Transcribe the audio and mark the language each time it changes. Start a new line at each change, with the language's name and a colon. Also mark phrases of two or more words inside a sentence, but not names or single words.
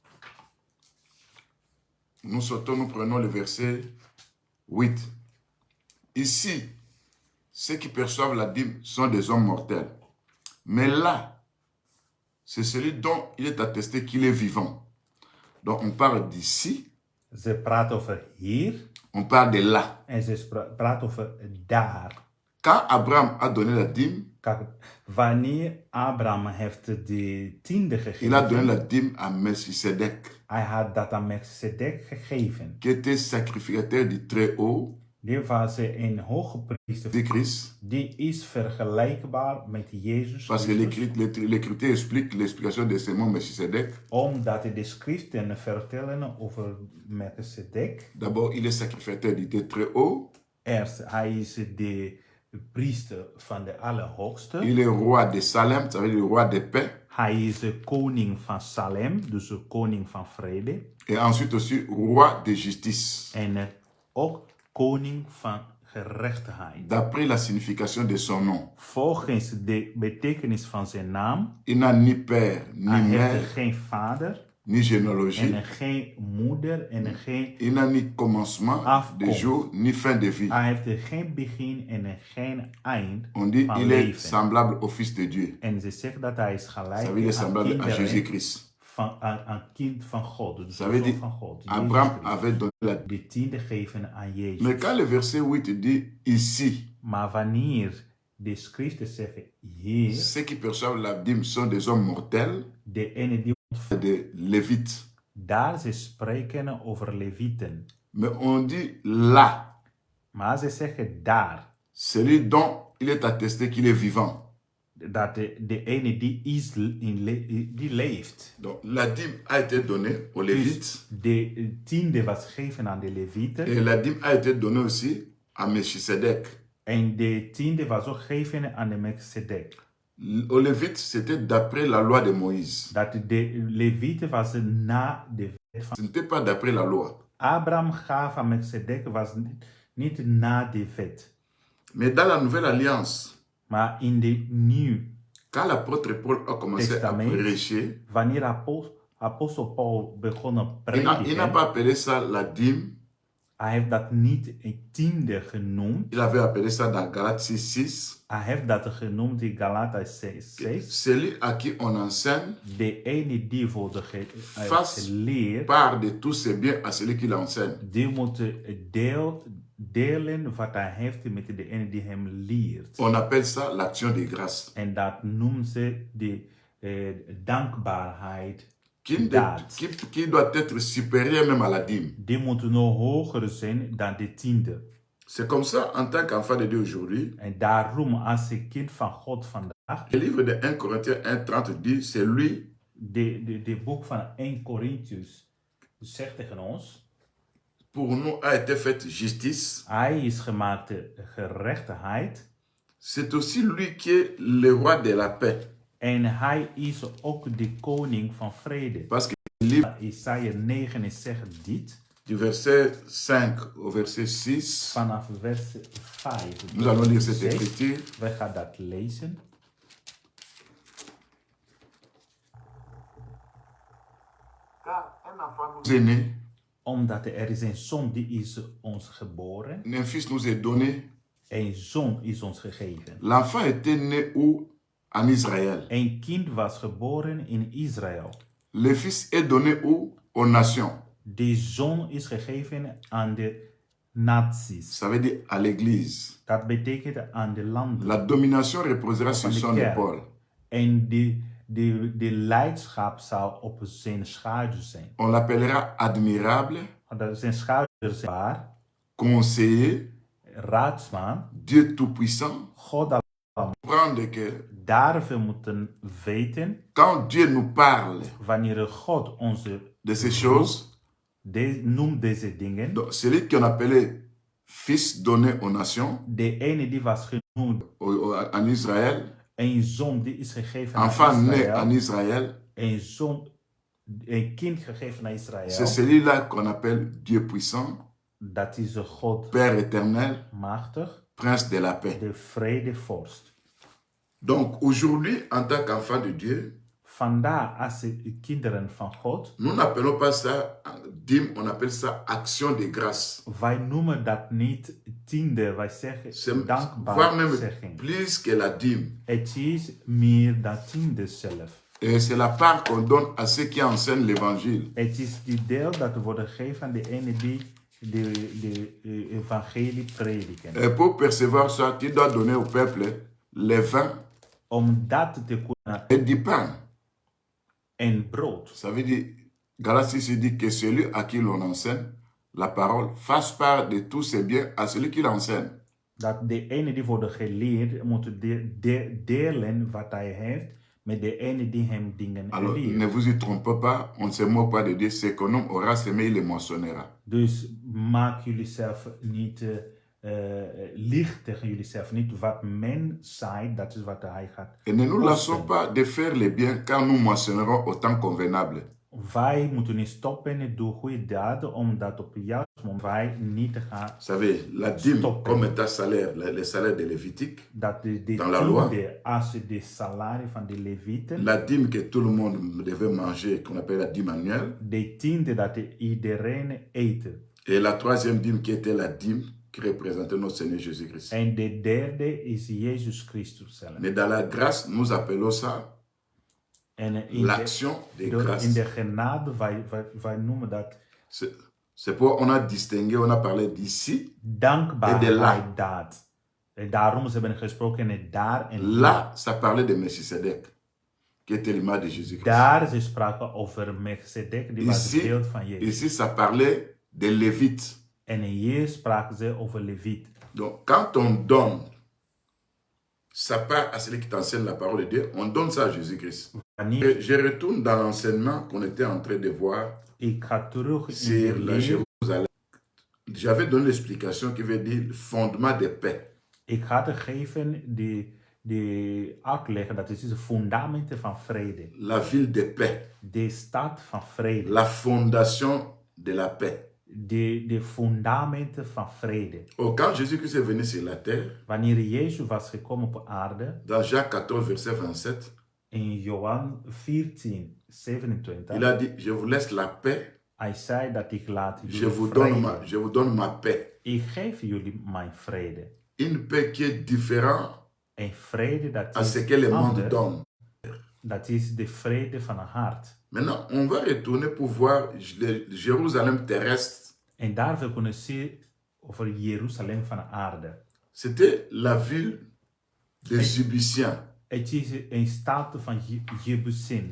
French: Nous sortons, nous prenons le verset 8. Ici, ceux qui perçoivent la dîme sont des hommes mortels. Mais là, c'est celui dont il est attesté qu'il est vivant. Donc on parle d'ici.
Dutch: Ze praten over hier
French: On parle de là.
Dutch: en ze praten over daar.
French: Quand Abraham a donné la dîme,
Dutch: Kijk, wanneer Abraham heeft de tiende
French: il a donné la
Dutch: gegeven,
French: dîme à Melchisedec,
Dutch: hij had dat aan Melchizedek gegeven.
French: qui était sacrificateur du Très-Haut,
Dutch: Die was een hoge priester.
French: de Christ.
Dutch: Die is vergelijkbaar met Jezus
French: Parce que
Dutch: Christus.
French: l'Écriture explique l'explication de ce mot Melchisedec.
Dutch: Omdat de schriften vertellen over Melchizedek.
French: D'abord, il est sacrificateur du Très-Haut.
Dutch: Eerst, hij is de priester van de Allerhoogste.
French: Il est roi de Salem, ça veut dire le roi de paix.
Dutch: Hij is de koning van Salem, dus de koning van vrede.
French: Et ensuite aussi roi de justice.
Dutch: En ook koning van gerechtigheid.
French: D'après la signification de son nom,
Dutch: Volgens de betekenis van zijn naam,
French: il n'a ni père, ni
Dutch: hij heeft
French: mère,
Dutch: geen vader
French: ni généalogie.
Dutch: en geen moeder en geen...
French: Il n'a ni commencement de jour, ni fin de vie.
Dutch: Hij heeft geen begin en geen eind
French: On dit
Dutch: van
French: il est
Dutch: leven.
French: semblable au Fils de Dieu.
Dutch: En ze zegt dat hij is gelijk
French: Ça veut dire
Dutch: aan
French: semblable à
Dutch: kinderen
French: Jésus-Christ.
Dutch: aan kind van God. Dus
French: Ça
Dutch: de
French: veut
Dutch: zoon
French: dire
Dutch: van God.
French: Abraham
Dutch: Jezus Christus.
French: avait donné la dîme.
Dutch: De tiende geven aan Jezus.
French: Mais quand le verset 8 dit ici,
Dutch: Maar wanneer de schriften zeggen hier,
French: ceux qui perçoivent la dîme sont des hommes mortels,
Dutch: de ene die
French: des Lévites.
Dutch: daar ze spreken over levieten.
French: Mais on dit là,
Dutch: Maar ze zeggen daar,
French: celui dont il est attesté qu'il est vivant.
Dutch: dat de ene die, die leeft.
French: Donc la dîme a été donnée aux Lévites
Dutch: Dus de tiende was gegeven aan de levieten.
French: et la dîme a été donnée aussi à Melchisedec.
Dutch: En de tiende was ook gegeven aan de Melchizedek.
French: Aux Lévites, c'était d'après la loi de Moïse.
Dutch: Dat de Levieten was na de wet van
French: Ce n'était pas d'après la loi.
Dutch: Abraham gaf aan Melchizedek was niet na de wet.
French: Mais dans la nouvelle alliance,
Dutch: Maar in de nieuw
French: quand l'apôtre Paul a commencé
Dutch: testament,
French: à prêcher,
Dutch: wanneer apostel Paul begon te
French: il n'a
Dutch: prediken,
French: pas appelé ça la dîme.
Dutch: hij heeft dat niet een tiende genoemd.
French: Il avait appelé ça dans Galates 6:6.
Dutch: Hij heeft dat genoemd in Galaten 6.
French: Celui à qui on enseigne
Dutch: De ene die wordt
French: fasse
Dutch: geleerd,
French: part de tous ses biens à celui qui l'enseigne.
Dutch: die moet delen wat hij heeft met de ene die hem leert.
French: On appelle ça l'action de grâce.
Dutch: En dat noemen ze de dankbaarheid.
French: Qui doit être supérieur même à la dîme.
Dutch: Die moet nog hoger zijn dan de tiende.
French: C'est comme ça, en tant qu'enfant de Dieu aujourd'hui,
Dutch: En daarom, als een kind van God vandaag,
French: le livre de 1 Corinthiens 1:30 dit, c'est lui
Dutch: de boek van 1 Corinthians zegt tegen ons,
French: pour nous a été faite justice.
Dutch: hij is gemaakt de gerechtigheid.
French: C'est aussi lui qui est le roi de la paix.
Dutch: En hij is ook de koning van vrede.
French: Parce que le livre
Dutch: Isaiah 9 zegt dit.
French: du verset 5 au verset 6,
Dutch: Vanaf vers 5.
French: nous allons lire cette écriture.
Dutch: We gaan dat lezen.
French: Car un enfant nous est né,
Dutch: Omdat er is een zoon die is ons geboren.
French: un fils nous est donné.
Dutch: Een zoon is ons gegeven.
French: L'enfant était né où? En Israël.
Dutch: Een kind was geboren in Israël.
French: Le fils est donné où? Aux nations.
Dutch: De zoon is gegeven aan de naties.
French: Ça veut dire à l'église.
Dutch: Dat betekent aan de landen.
French: La domination reposera sur
Dutch: Van de
French: son
Dutch: kerk.
French: épaule.
Dutch: En de leidschap zal op zijn schouder zijn.
French: On l'appellera admirable,
Dutch: Dat zijn schouders zijn waar.
French: conseiller,
Dutch: Raadsman.
French: Dieu tout-puissant.
Dutch: God
French: Comprendre que
Dutch: daarvoor moeten weten.
French: quand Dieu nous parle
Dutch: Wanneer God onze
French: de ces choses,
Dutch: noemt deze dingen.
French: donc celui qu'on appelait fils donné aux nations,
Dutch: De ene die was genoemd.
French: en Israël,
Dutch: Een zoon die is gegeven aan
French: enfant né
Dutch: Israël.
French: en Israël,
Dutch: Een kind gegeven aan
French: c'est
Dutch: Israël.
French: celui-là qu'on appelle Dieu puissant,
Dutch: Dat is de God
French: Père éternel,
Dutch: machtig.
French: Prince de la paix.
Dutch: De vredevorst.
French: Donc aujourd'hui, en tant qu'enfant de Dieu,
Dutch: Vandaar als de kinderen van God.
French: nous n'appelons pas ça dîme, on appelle ça action de grâce.
Dutch: Wij noemen dat niet tiende. Wij zeggen
French: C'est voire
Dutch: dankbaar
French: même
Dutch: zeggen.
French: plus que la dîme.
Dutch: Het is meer dan tiende zelf.
French: Et c'est la part qu'on donne à ceux qui enseignent l'évangile.
Dutch: Het is die deel dat wordt gegeven aan de ene die de evangelie prediken.
French: Et pour percevoir ça, tu dois donner au peuple les vins
Dutch: Om dat te kunnen
French: et du pain.
Dutch: en brood.
French: Ça veut dire, Galates ici dit que celui à qui l'on enseigne la parole fasse part de tous ses biens à celui qui l'enseigne.
Dutch: Dat de ene die wordt geleerd moet delen wat hij heeft met de ene die hem dingen
French: Alors,
Dutch: leert.
French: ne vous y trompez pas, on ne se moque pas de Dieu. Ce qu'un homme aura semé, il le moissonnera.
Dutch: Dus maak jullie zelf niet licht tegen jullie zelf. Niet wat men zaait, dat is wat hij gaat.
French: Et ne nous lassons pas de faire le bien quand nous moissonnerons au temps convenable.
Dutch: Wij moeten niet stoppen door goede daden, omdat op het juiste moment wij niet te gaan.
French: Vous savez, la dîme,
Dutch: Stop.
French: comme état salaire, les salaires de Lévitique,
Dutch: Dat de
French: Dans la loi.
Dutch: tiende, als de salaris van de levieten,
French: la dîme que tout le monde devait manger, qu'on appelle la dîme annuelle,
Dutch: de tiende dat iedereen eten.
French: et la troisième dîme qui était la dîme qui représentait notre Seigneur Jésus-Christ.
Dutch: En de derde is Jezus Christus zelf.
French: Mais dans la grâce, nous appelons ça
Dutch: En
French: l'action de grâce.
Dutch: in de genade, wij noemen dat
French: C'est pourquoi on a distingué, on a parlé d'ici
Dutch: dankbaarheid daad. En daarom ze hebben gesproken in daar en
French: là, ça parlait de Melchizedek, qui était l'image de Jésus-Christ.
Dutch: daar ze spraken over Melchizedek, die was het beeld van Jezus.
French: Ici, ça parlait des Lévites.
Dutch: En hier spraken ze over Leviet.
French: Donc, quand on donne sa part à celui qui t'enseigne la parole de Dieu, on donne ça à Jésus-Christ.
Dutch: Wanneer
French: Et je retourne dans l'enseignement qu'on était en train de voir
Dutch: ik ga terug in
French: sur
Dutch: de
French: la
Dutch: leer.
French: Jérusalem. J'avais donné l'explication qui veut dire le fondement de paix.
Dutch: Ik ga te geven de uitleg, dat is de fundamenten van vrede.
French: La ville de paix.
Dutch: De stad van vrede.
French: La fondation de la paix.
Dutch: De fundamenten van vrede.
French: Oh, quand Jésus-Christ est venu sur la terre,
Dutch: Wanneer Jezus was gekomen op aarde,
French: dans Jacques 14, verset 27,
Dutch: in Johan 14, 27,
French: il a dit, je vous laisse la paix,
Dutch: hij zei dat ik laat
French: je
Dutch: jullie
French: vous donne ma paix.
Dutch: Ik geef jullie mijn vrede.
French: Une paix qui est différente
Dutch: Een vrede dat
French: à ce
Dutch: is
French: que le monde
Dutch: anders.
French: donne.
Dutch: Dat is de vrede van het hart.
French: Maintenant, on va retourner pour voir le Jérusalem terrestre.
Dutch: En daar we kunnen zien over Jeruzalem van de aarde.
French: C'était la ville des Jébusiens.
Dutch: Het is een stad van Jebusin.